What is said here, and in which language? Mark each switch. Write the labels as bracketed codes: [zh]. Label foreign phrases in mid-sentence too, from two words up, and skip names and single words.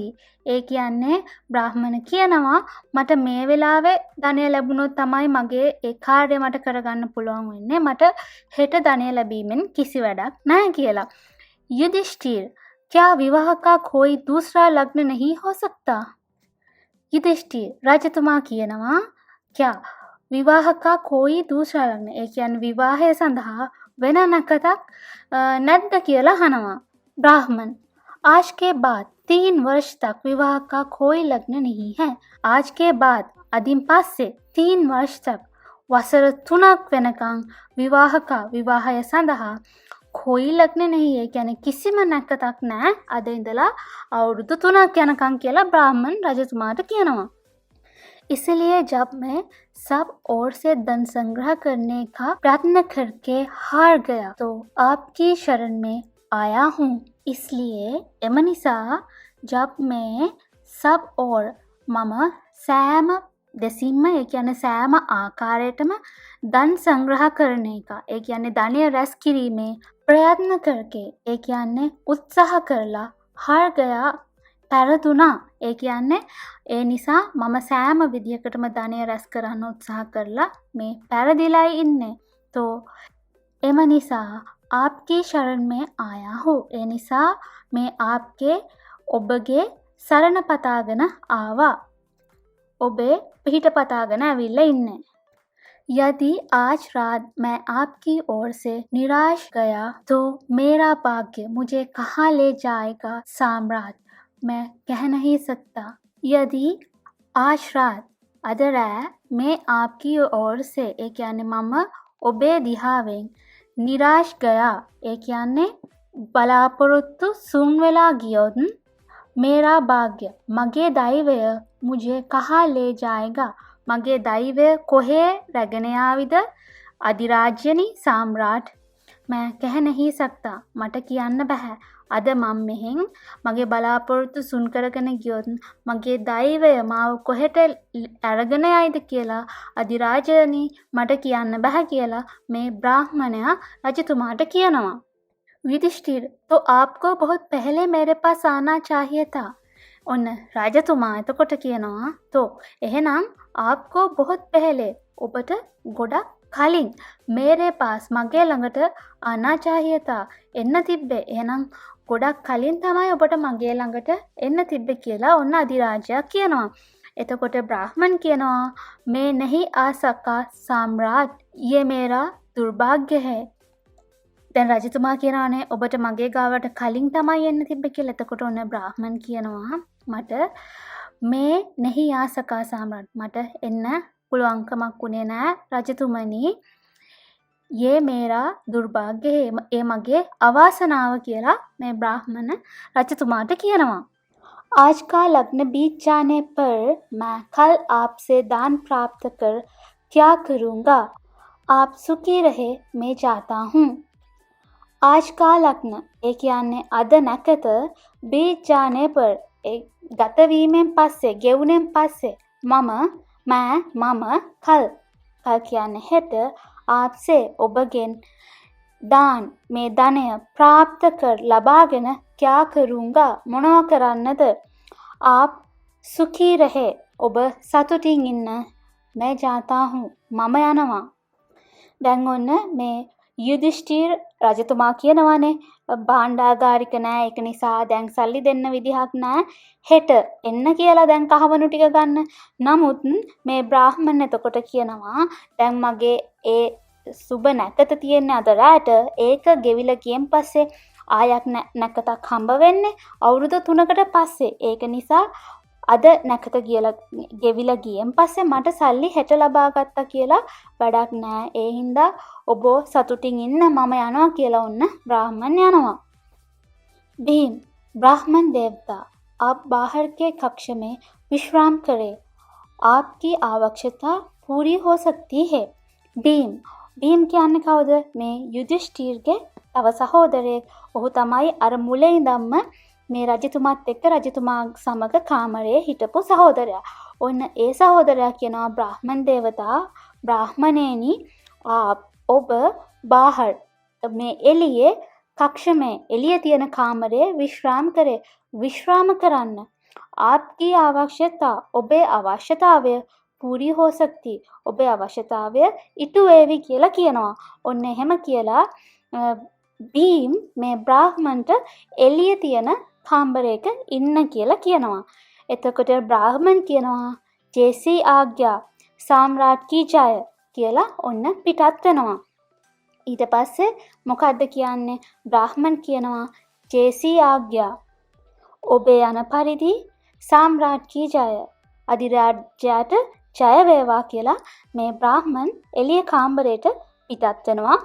[si] ඒ කියන්නේ බ්‍රාහ්මණ කියනවා, මට මේ වෙලාවේ ධනය ලැබුණොත් තමයි මගේ ඒ කාර්යය මට කරගන්න පුළුවන් වෙන්නේ. මට හෙට ධනය ලැබීමෙන් කිසි වැඩක් නැහැ කියලා. [hi] युधिष्ठिर, क्या विवाह का कोई दूसरा लग्न नहीं हो सकता? [si] युधिष्ठिर රජතුමා කියනවා, [hi] क्या विवाह का कोई दूसरा लग्न [si] ඒ කියන්නේ විවාහය සඳහා වෙන නැකතක් නැද්ද කියලා අහනවා. [hi] ब्राह्मण, आज के बाद 3 वर्ष तक विवाह का कोई लग्न नहीं है. आज के बाद [si] අදින් පස්සේ [hi] 3 वर्ष तक [si] වසර 3ක් වෙනකන් විවාහය සඳහා [hi] कोई लग्न नहीं है. [si] කියන්නේ කිසිම නැකතක් නැහැ. අද ඉඳලා අවුරුදු 3ක් යනකන් කියලා ब्राह्मण රජතුමාට කියනවා. [hi] इसलिए जब मैं सब ओर से धन संग्रह करने का प्रयत्न करके हार गया तो आपकी शरण में आया हूँ. [si] इसलिए එම නිසා [hi] जब मैं सब और [si] මම සෑම දෙසින්ම ඒ කියන්නේ සෑම ආකාරයටම [hi] धन संग्रह करने का [si] ඒ කියන්නේ ධනය රැස් කිරීමේ ප්‍රයත්න කරके ඒ කියන්නේ උත්සාහ කරලා [hi] हार गया [si] පෙරදුනා. ඒ කියන්නේ ඒ නිසා මම සෑම විදියකටම ධනය රැස් කරන්න උත්සාහ කරලා මේ පෙරදිලායි ඉන්නේ. [hi] तो [si] එම නිසා [hi] आपकी शरण में आया हूँ. [si] ඒ නිසා [hi] मैं आपके [si] ඔබගේ සරණ පතාගෙන ආවා. ඔබේ පිහිට පතාගෙන ඇවිල්ලා ඉන්නේ. [hi] यदि आज रात मैं आपकी ओर से निराश गया तो मेरा भाग्य मुझे कहाँ ले जाएगा साम्राट मैं कह नहीं सकता. यदि आज रात [si] අද රෑ [hi] मैं आपकी ओर से [si] ඒ කියන්නේ මම ඔබේ දිහාවෙන් [hi] निराश गया ඒ [si] කියන්නේ බලාපොරොත්තු සුන් වෙලා ගියොත් [hi] मेरा भाग्य [si] මගේ දෛවය [hi] मुझे कहाँ ले [si] जाएगा මගේ දෛවය කොහේ රැගෙන යාවිද [hi] अधिराज्यनी सम्राट मैं कह नहीं सकता [si] මට කියන්න බෑ අද මම මෙහෙන් මගේ බලාපොරොත්තු සුන් කරගෙන ගියොත් මගේ දෛවය මාව කොහෙට අරගෙන යයිද කියලා අධිරාජනි මට කියන්න බෑ කියලා මේ බ්‍රාහ්මණයා රජතුමාට කියනවා. [hi] युधिष्ठिर तो आपको बहुत पहले मेरे पास आना चाहिए था. [si] ඔන්න රජතුමා එතකොට කියනවා तो එහෙනම් [hi] आपको बहुत पहले [si] ඔබට ගොඩක් කලින් [hi] मेरे पास [si] මගේ ළඟට ආනා [hi] चाहिए था [si] එන්න තිබ්බේ. එහෙනම් ගොඩක් කලින් තමයි ඔබට මගේ ළඟට එන්න තිබ්බේ කියලා ඔන්න අධිරාජයා කියනවා. එතකොට බ්‍රාහ්මන් කියනවා [hi] मैं नहीं आ सका सम्राट ये मेरा दुर्भाग्य है. [si] දැන් රජතුමා කියනවානේ ඔබට මගේ ගාවට කලින් තමයි එන්න තිබ්බේ කියලා. එතකොට ඔන්න බ්‍රාහ්මන් කියනවා මට මේ [hi] नहीं आ सका सम्राट [si] මට එන්න පුළුවන්කමක් උනේ නෑ රජතුමනි. [hi] ये मेरा दुर्भाग्य है [si] ඒ මගේ අවාසනාව කියලා මේ බ්‍රාහ්මණ රජතුමාට කියනවා. [hi] आज का लग्न बीत जाने पर मैं कल आपसे दान प्राप्त कर क्या करूँगा आप सुखी रहे मैं चाहता हूँ. आज का लग्न [si] ඒ කියන්නේ අද නැකත [hi] बीत जाने पर [si] ගත වීමෙන් පස්සේ ගෙවුනෙන් පස්සේ මම කල් කියන්නේ හෙට आपसे ඔබගෙන් दान මේ ධනය [hi] प्राप्त कर [si] ලබාගෙන [hi] क्या करूँगा [si] මොනවා කරන්නද [hi] आप सुखी रहे [si] ඔබ සතුටින් ඉන්න [hi] मैं जाता हूँ [si] මම යනවා. දැන් ඔන්න මේ युधिष्ठिर රජතුමා කියනවානේ භාණ්ඩාගාරික නෑ ඒක නිසා දැන් සල්ලි දෙන්න විදිහක් නෑ හෙට එන්න කියලා දැන් කහවණු ටික ගන්න. නමුත් මේ බ්‍රාහ්මණ එතකොට කියනවා දැන් මගේ ඒ සුබ නැකත තියෙන අද රාට ඒක ගෙවිලා ගියන් පස්සේ ආයක් නැකතක් හම්බ වෙන්නේ අවුරුදු 3කට පස්සේ. ඒක නිසා අද නැකත ගෙවිලා ගියන් පස්සේ මට සල්ලි හෙට ලබා ගත්තා කියලා වැඩක් නෑ. ඒ හින්දා ඔබ සතුටින් ඉන්න මම යනවා කියලා ඔන්න ब्राह्मण යනවා. [hi] भीम ब्राह्मण देवता आप बाहर के कक्ष में विश्राम करें आपकी आवश्यकता पूरी हो सकती है. [si] भीम කියන්නේ කවුද? මේ යුධිෂ්ඨිරගේ තව සහෝදරයෙක්. ඔහු තමයි අර මුලින් ඉඳන්ම මේ රජතුමාත් එක්ක රජතුමා සමග කාමරයේ හිටපු සහෝදරයා. ඔන්න ඒ සහෝදරයා කියනවා බ්‍රාහ්මණ දේවතා [hi] ब्राह्मणेनी आप [si] ඔබ बाहर මේ එළියේ [hi] कक्ष में [si] එළියේ තියෙන කාමරයේ විශ්‍රාම කරන්න. [hi] आपकी आवश्यकता [si] ඔබේ අවශ්‍යතාවය [hi] पूरी हो सकती [si] ඔබේ අවශ්‍යතාවය ඉටු වේවි කියලා කියනවා. ඔන්න එහෙම කියලා भीम මේ බ්‍රාහ්මණට එළියේ තියෙන කාමරයක ඉන්න කියලා කියනවා. එතකොට බ්‍රාහ්මණ කියනවා [hi] जैसी आज्ञा सम्राट की जाय [si] කියලා ඔන්න පිටත් වෙනවා. ඊට පස්සේ මොකද්ද කියන්නේ? බ්‍රාහ්මණ කියනවා [hi] जैसी आज्ञा [si] ඔබේ යන පරිදි [hi] सम्राट की जाय [si] අධිරාජ්‍යයට ජය වේවා කියලා මේ බ්‍රාහ්මණ එළිය කාමරයට පිටත් වෙනවා.